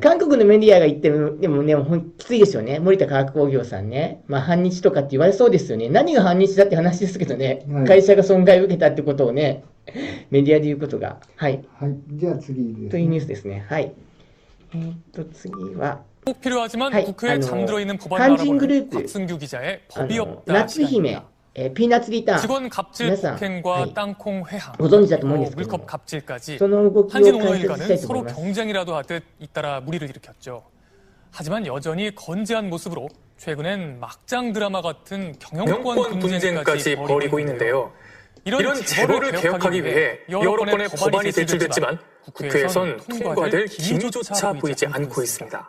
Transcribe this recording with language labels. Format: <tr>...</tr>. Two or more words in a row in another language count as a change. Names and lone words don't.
<ja>韓国のメディアが言っても、でもね、きついでしょうね。森田化学工業さんね。反日とかって言われそうですよね。何が反日だって話ですけどね。はい、会社が損害を受けたってことをね、メディアで言うことが。はい。はい。じゃあ次ですね。というニュースですね。はい。次は、</ja> <ko>꼭 필요하지만</ko> <ja>はい、</ja> <ko>국회에 잠들어 있는 법안을</ko> <ja>韓人グル</ja> <ko>알아보는</ko> <ja>ープ、</ja> <ko>곽승규 기자의 법이 없다</ko> <ja>夏姫、</ja> <ko>시간입니다.</ko> <ja>ピーナッツリターン、</ja> <ko>직원 갑질</ko> <ja>皆さん、</ja> <ko>폭행과</ko> <ja>はい、</ja> <ko>땅콩 회항,</ko> <ja>ご存知だと思うんですけど</ja> <ko>물컵</ko> <ja>も、</ja> <ko>갑질까지</ko> <ja>その動き</ja> <ko>한진</ko> <ja>を</ja> <ko>오너</ko> <ja>解説したい</ja> <ko>일가는</ko> <ja>と思</ja> <ko>서로</ko> <ja>います。</ja> <ko>경쟁이라도 하듯 잇따라 무리를 일으켰죠. 하지만 여전히 건재한 모습으로 최근엔 막장 드라마 같은 경영권 분쟁까지 벌이고 있는데요. 이런 제도를 개혁하기 위해 여러 건의 법안이 제출됐지만 국회에선 통과될 기미조차 보이지 않고 있습니다.</ko>